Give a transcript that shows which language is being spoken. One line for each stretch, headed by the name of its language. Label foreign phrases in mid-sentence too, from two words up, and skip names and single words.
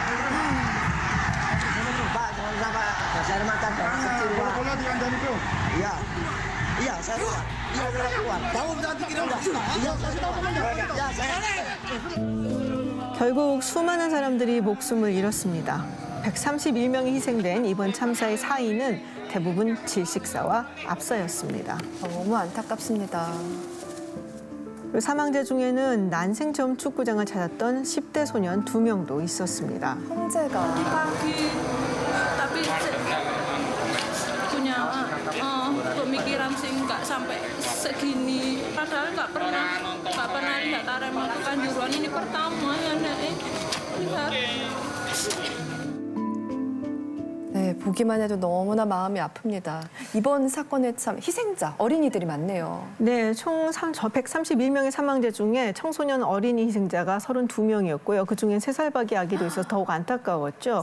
Korean: 결국 수많은 사람들이 목숨을 잃었습니다. 131명이 희생된 이번 참사의 사인은 대부분 질식사와 압사였습니다. 너무 안타깝습니다. 그리고 사망자 중에는 난생 처음 축구장을 찾았던 10대 소년 2명도 있었습니다. 형제가
Indonesian: Tapi punya pemikiran sih nggak sampai segini. Padahal nggak pernah lihat Arema Kanjuruhan ini pertama ya Nek. Lihat.
Korean: 네, 보기만 해도 너무나 마음이 아픕니다. 이번 사건에 참 희생자, 어린이들이 많네요. 네, 총 131명의 사망자 중에 청소년 어린이 희생자가 32명이었고요. 그중엔 3살밖에 아기도 있어서 더욱 안타까웠죠.